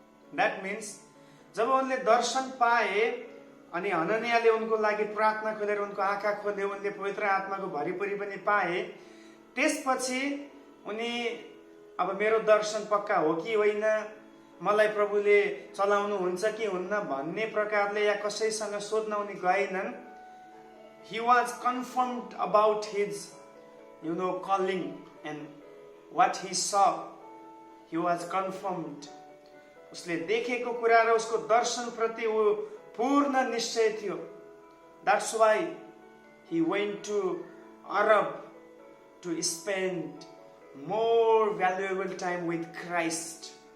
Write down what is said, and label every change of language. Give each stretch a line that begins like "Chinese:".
English: that means
Nepali: जब उनले दर्शन पाए अनि हननियाले उनको लागि प्रार्थना खोलेर उनको आँखा खोले, उनले पवित्र आत्माको भरिपरि पनि पाए, त्यसपछि उनी अब मेरो दर्शन पक्का हो कि होइन, मलाई प्रभुले चलाउनु हुन्छ कि हुन्न भन्ने प्रकारले या कसैसँग सोध्न उनी गएनन्।
English: He was confirmed about his calling and what he saw. He was confirmed.
Nepali: उसले देखेको कुरा र उसको दर्शन प्रति वो पूर्ण निश्चय थियो।
English: That's why he went to Arab to spend more valuable time with Christ.